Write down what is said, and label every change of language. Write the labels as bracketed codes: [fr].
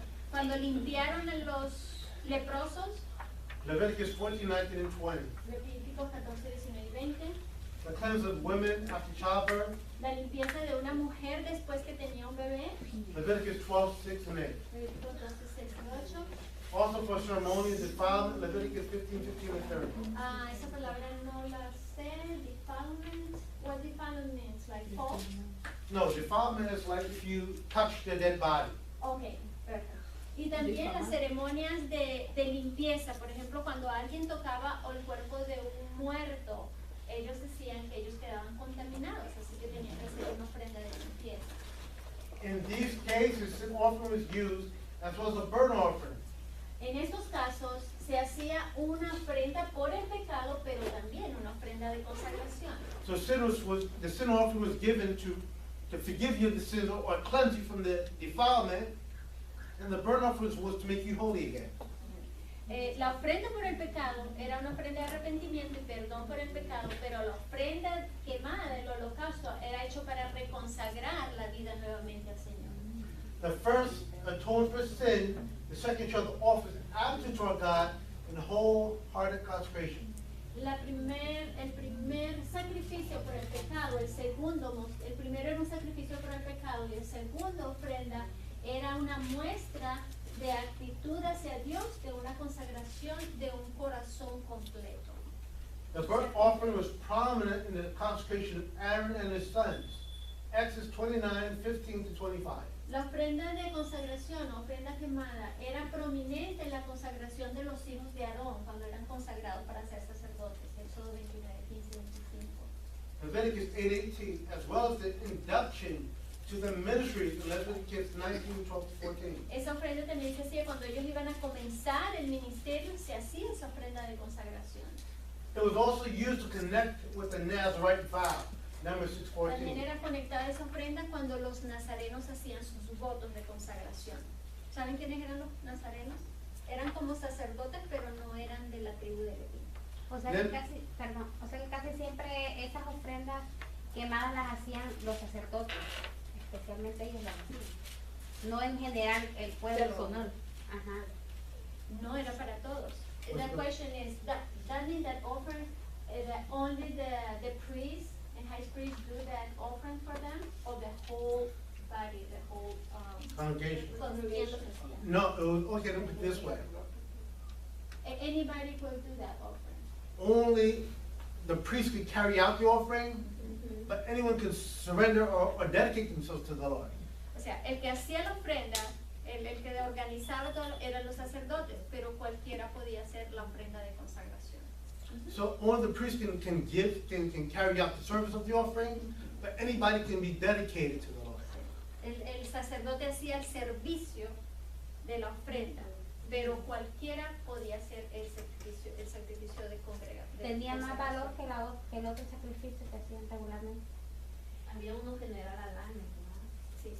[es] Cuando limpiaron a los leprosos, [en] Leviticus 14, 19, and 20. [es] Levíticos 14, 19 y 20, [en] The cleansing of women after childbirth, [es] la limpieza de una mujer después que tenía un bebé, [en] Leviticus 12, 6, and 8. [es] Levíticos 12, 6 y 8. [en] Also for ceremonial defilement, Leviticus 15, 15, and 30. [es] Esa palabra no la sé, defilement. [en] What defilement means? Like fall? No, defilement is like if you touch the dead body. [es] Ok, perfecto. Y también las ceremonias de limpieza, por ejemplo, cuando alguien tocaba el cuerpo de un muerto, ellos decían que ellos quedaban contaminados, así que tenían que hacer una ofrenda de limpieza. [en] In these cases, sin offering was used as well as a burnt offering. [es] En estos casos se hacía una ofrenda por el pecado, pero también una ofrenda de consagración. [en] So the sin offering was given to forgive you the sins or cleanse you from the defilement, and the burnt offering was to make you holy again. [es] La ofrenda por el pecado era una ofrenda de arrepentimiento y perdón por el pecado, pero la ofrenda quemada, el holocausto, era hecho para reconsagrar la vida nuevamente al Señor. [en] The first atones for sin, the second show the office attitude toward God in wholehearted consecration. [es] El primer sacrificio por el pecado, el primero era un sacrificio por el pecado y el segundo ofrenda era una muestra de actitud hacia Dios, de una consagración de un corazón completo. [en] The burnt offering was prominent in the consecration of Aaron and his sons. Exodus 29, 15 to 25. [es] La ofrenda de consagración, ofrenda quemada, era prominente en la consagración de los hijos de Aarón cuando eran consagrados para ser sacerdotes. Éxodo 29, 15 y 25. [en] Leviticus 8:18, as well as the induction to the ministry in Leviticus 19, 12 to 14. [es] Esa ofrenda también se hacía cuando ellos iban a comenzar el ministerio, se hacía esa ofrenda de consagración. [en] It was also used to connect with the Nazarite vow, Numbers [es] También [en] 6:14. [es] era conectada esa ofrenda cuando los nazarenos hacían sus votos de consagración. ¿Saben quiénes eran los nazarenos? Eran como sacerdotes, pero no eran de la tribu de Leví. O sea que casi siempre esas ofrendas quemadas las hacían los sacerdotes, especialmente ellos las hacían. No en general el pueblo. Personal. Ajá. No era para todos. [en] The question is, that means that offering, that only the priests and high priests do that offering for them, or the whole body, the whole Congregation. congregation? No, it was, okay, let me put it this way. Anybody could do that offering. Only the priest could carry out the offering, but anyone could surrender or dedicate themselves to the Lord. [es] O sea, el que hacía la ofrenda, el que organizaba todo, eran los sacerdotes, pero cualquiera podía hacer la ofrenda de consagración. [en] So only the priest can carry out the service of the offering, but anybody can be dedicated to the Lord. [es] El sacerdote hacía el servicio de la ofrenda, pero cualquiera podía hacer el sacrificio de congregación. Tenía más valor que el otro sacrificio que hacían regularmente. Había uno que no era la lana, Sí.